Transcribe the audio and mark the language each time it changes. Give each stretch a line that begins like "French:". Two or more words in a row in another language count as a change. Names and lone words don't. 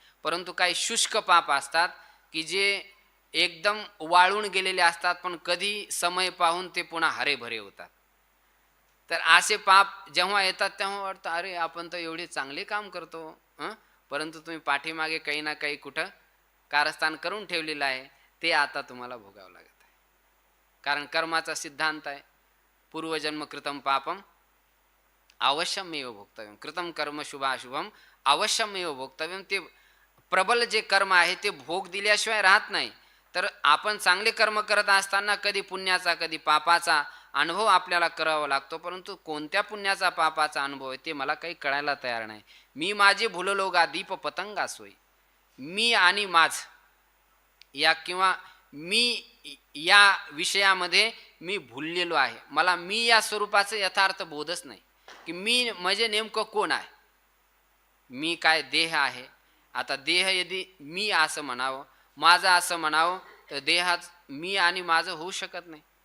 Marathi: परंतु काही शुष्क पाप असतात की जे एकदम वाळून गेलेले असतात, पण कधी समय पाहून ते पुन्हा हरेभरे होतात. तर असे पाप जेव्हा येतात तेव्हा वाटतं अरे आपण तर एवढे चांगले काम करतो, परंतु तुम्ही पाठीमागे काही ना काही कुठं कारस्थान करून ठेवलेलं आहे, ते आता तुम्हाला भोगावं लागत आहे. कारण कर्माचा सिद्धांत आहे,
Sanskrit: पूर्वजन्म कृतम पापम अवश्यमेव भोक्तव्यम, कृतम कर्म शुभाशुभम अवश्यमेव भोक्तव्यम.
Marathi: ते प्रबल जे कर्म आहे ते भोग दिल्याशिवाय राहत नाही. तर आपण चांगले कर्म करत असताना कधी पुण्याचा कधी पापाचा अनुभव आपल्याला करावा लागतो. परंतु कोणत्या पुण्याचा पापाचा अनुभव आहे ते मला काही कळायला तयार नाही. मी माझे भुललो गा दीप पतंगा सोई, मी आणि माझ या किंवा मी या विषयामध्ये मी भुललेलो आहे. मला मी या स्वरूपाचं यथार्थ बोधच नाही की मी म्हणजे नेमकं कोण आहे. मी काय देह आहे. आता देह यदि मी असं म्हणावं, माझं असं म्हणावं, तर देहात मी आणि माझं होऊ शकत नाही.